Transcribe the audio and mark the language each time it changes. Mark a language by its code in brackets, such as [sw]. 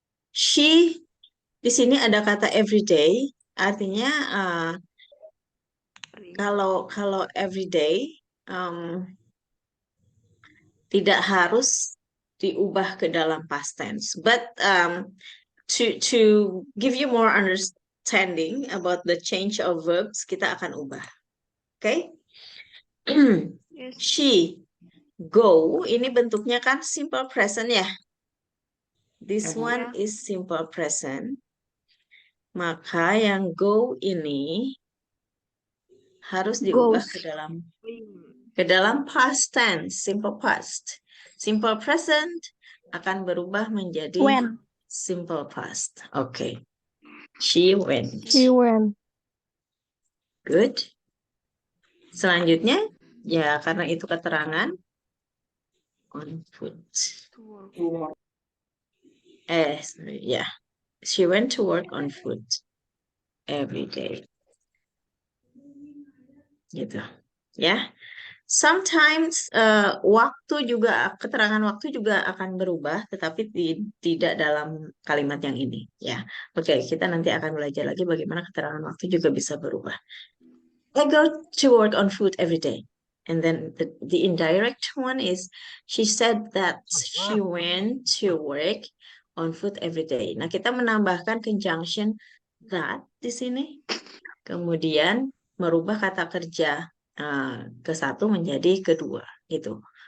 [id] She, di sini ada kata everyday, artinya kalau everyday tidak harus diubah ke dalam past tense. [en] But to give you more understanding about the change of verbs, [id] kita akan ubah. [en] Okay? She go, [id] ini bentuknya kan simple present ya. [en] This one is simple present. [id] Maka yang go ini harus diubah ke ke dalam past tense, simple past. Simple present akan berubah menjadi [en] When. simple past. Oke. She went. She went. Good. [id] Selanjutnya, ya karena itu keterangan on foot. [en] Sorry, ya. She went to work on foot every day. [id] Gitu. Ya. [en] Sometimes [id] waktu juga, keterangan waktu juga akan berubah, tetapi tidak dalam kalimat yang ini. Ya, oke, kita nanti akan belajar lagi bagaimana keterangan waktu juga bisa berubah. [en] I go to work on foot every day. And then the indirect one is, she said that she went to work on foot every day. [id] Nah, kita menambahkan conjunction that di sini. Kemudian merubah kata kerja ke satu menjadi kedua, gitu.